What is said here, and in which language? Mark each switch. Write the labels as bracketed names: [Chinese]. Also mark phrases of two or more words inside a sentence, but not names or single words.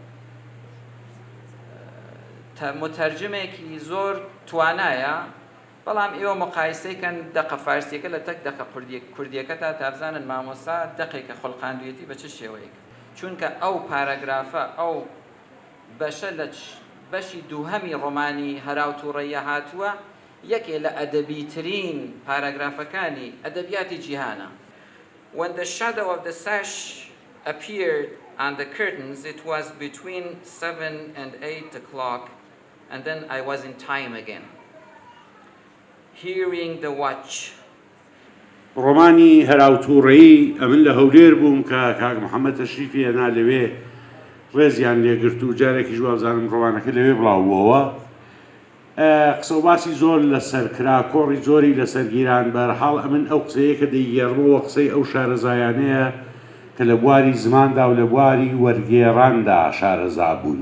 [Central Kurdish] متەرجمێکی زۆر توانایە بەڵام ئێوە مقایسەیکەن دەقە فارسیەکە لە تەک دەقە کوردیەکە تا بزانن مامۆستا دەقێکە خۆڵقاندویەتی بە چ شێوەیەک چونکە ئەو پاراگرافە ئەو بەشە لە بەشی دووهەمی ڕۆمانی هەراوتوڕەیە هاتووە یەکێ لە ئەدەبیترین پاراگرافەکانی ئەدەبیاتی جیهانە. [English] When the shadow of the sash appeared on the curtains, it was between 7 and 8 o'clock, and then I was in time again. Hearing the watch. [Central Kurdish] ڕۆمانی هەراوتوڕەیی ئەمن لە هەولێر بووم کە کاک محەممەد تەشریفی هێنا لەوێ ڕێزیان لێگرت و جارێکی ژوابزانم ڕۆمانەکە لەوێ بڵاوبووەوە قسە و باسی زۆر لەسەر کرا کۆڕی زۆری لەسەر گیران بەرحاڵ ئەمن ئەو قسەیە کە دەیگەڕمەوە قسەی ئەو شارەزایانەیە کە لە بواری زماندا و لە بواری وەرگێڕاندا شارەزا بوون.